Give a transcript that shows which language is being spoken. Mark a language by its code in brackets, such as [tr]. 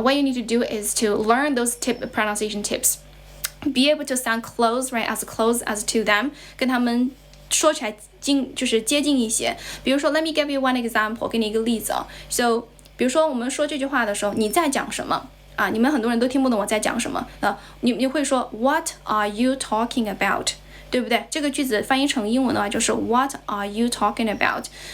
[en] What you need to do is to learn those pronunciation tips. Be able to sound close as to them. [zh] 跟他们说起来就是接近一些。比如说 [en] let me give you one example. [zh] 给你一个例子啊。 So 比如说我们说这句话的时候，你在讲什么啊？你们很多人都听不懂我在讲什么啊？你会说 [en] What are you talking about？ [zh] 对不对？这个句子翻译成英文的话就是 [en] What are you talking about？